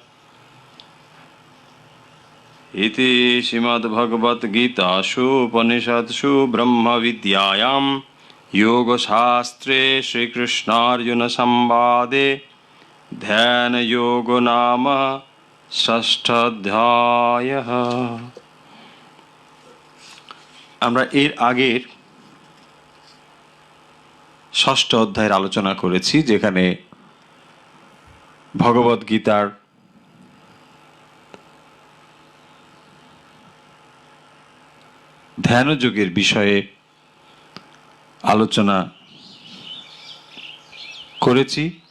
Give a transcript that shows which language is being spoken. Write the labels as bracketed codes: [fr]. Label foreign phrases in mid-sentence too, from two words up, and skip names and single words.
[sa] इति श्रीमद्भगवद्गीतासु उपनिषत्सु ब्रह्मविद्यायां योगशास्त्रे श्रीकृष्णार्जुनसंवादे ध्यानयोगो नाम षष्ठाध्यायः। [bn] আমরা এর আগের ষষ্ঠ অধ্যায়ের আলোচনা করেছি, যেখানে ভগবদ্গীতার ধ্যানযোগের বিষয়ে আলোচনা করেছি।